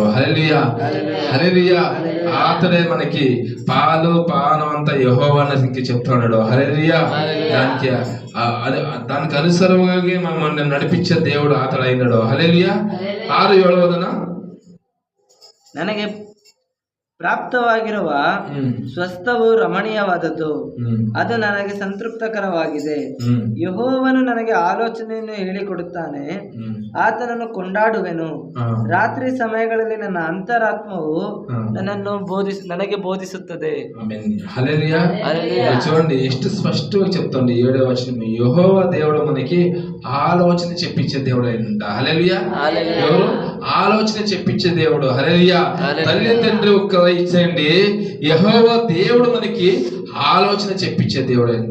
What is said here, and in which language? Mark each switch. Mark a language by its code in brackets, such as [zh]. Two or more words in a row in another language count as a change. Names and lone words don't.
[te] హల్లెలూయా. హల్లెలూయా. అతడే మనకి పాలు పానం అంతా యెహోవాకి చెప్తున్నాడు. హల్లెలూయా. దానికి అనుసరంగా మనల్ని నడిపించే దేవుడు అతడు అయినాడు. హల్లెలూయా. 6-7 [kn] ಪ್ರಾಪ್ತವಾಗಿರುವ ಹ್ಮ್ ಸ್ವಸ್ಥವು ರಮಣೀಯವಾದದ್ದು, ಹ್ಮ್ ಅದು ನನಗೆ ಸಂತೃಪ್ತಕರವಾಗಿದೆ. ಹ್ಮ್ ಯೆಹೋವನು ನನಗೆ ಆಲೋಚನೆಯನ್ನು ಹೇಳಿಕೊಡುತ್ತಾನೆ, ಹ್ಮ್ ಆತನನ್ನು ಕೊಂಡಾಡುವೆನು. ಹಾ. ರಾತ್ರಿ ಸಮಯಗಳಲ್ಲಿ ನನ್ನ ಅಂತರಾತ್ಮವು ಹಾ. ನನಗೆ ಬೋಧಿಸುತ್ತದೆ. [te] ఆమేన్. హల్లెలూయా. హల్లెలూయా. చూడండి ಎಷ್ಟು స్పష్టంగా చెప్తుంది 7వ వచనం. యెహోవా దేవుడు మనకి ఆలోచన చెప్పించే దేవుడు అయినంట. హల్లెలూయా. హల్లెలూయా. ఎవరు ఆలోచన చెప్పించే దేవుడు. హల్లెలూయా. హల్లెలూయా. తల్లిదండ్రులు ఒక్క ఇచ్చేయండి, యెహోవా దేవుడు మనకి ఆలోచన చెప్పించే దేవుడు అంట.